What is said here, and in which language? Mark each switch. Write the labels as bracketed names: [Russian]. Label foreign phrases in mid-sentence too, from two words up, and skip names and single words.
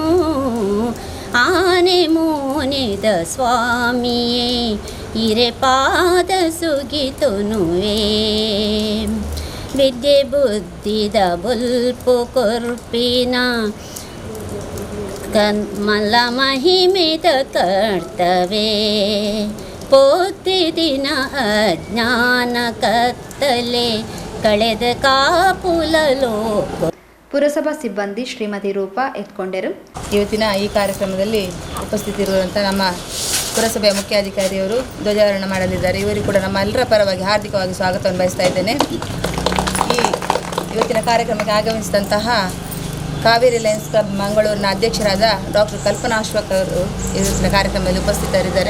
[Tulu] ಆನೆ ಮೋನಿದ ಸ್ವಾಮಿಯೇ ಇರೆ ಪಾದ ಸುಗಿತುನುವೇ ವಿದ್ಯೆ ಬುದ್ಧಿದ ಬುಲ್ಪು ಕೊರ್ಪಿನ ಮಲ್ಲ ಮಹಿಮೆದ ಕರ್ತವೇ ಪೋತಿ ದಿನ ಅಜ್ಞಾನ ಕತ್ತಲೆ ಕಳೆದ ಕಾಪುಲಲೋ. [Kannada] ಪುರಸಭಾ ಸಿಬ್ಬಂದಿ ಶ್ರೀಮತಿ ರೂಪಾ ಎತ್ಕೊಂಡರು. ಇವತ್ತಿನ ಈ ಕಾರ್ಯಕ್ರಮದಲ್ಲಿ ಉಪಸ್ಥಿತಿರುವಂಥ ನಮ್ಮ ಪುರಸಭೆಯ ಮುಖ್ಯಾಧಿಕಾರಿಯವರು ಧ್ವಜಾರೋಹಣ ಮಾಡಲಿದ್ದಾರೆ. ಇವರಿಗೂ ಕೂಡ ನಮ್ಮ ಎಲ್ಲರ ಪರವಾಗಿ ಹಾರ್ದಿಕವಾಗಿ ಸ್ವಾಗತವನ್ನು ಬಯಸ್ತಾ ಇದ್ದೇನೆ. ಇವತ್ತಿನ ಕಾರ್ಯಕ್ರಮಕ್ಕೆ ಆಗಮಿಸಿದಂತಹ ಕಾವೇರಿ ಲಯನ್ಸ್ ಕ್ಲಬ್ ಮಂಗಳೂರಿನ ಅಧ್ಯಕ್ಷರಾದ ಡಾಕ್ಟರ್ ಕಲ್ಪನಾ ಅಶ್ವಕ್ ಅವರು ಇವತ್ತಿನ ಕಾರ್ಯಕ್ರಮದಲ್ಲಿ ಉಪಸ್ಥಿತರಿದ್ದಾರೆ.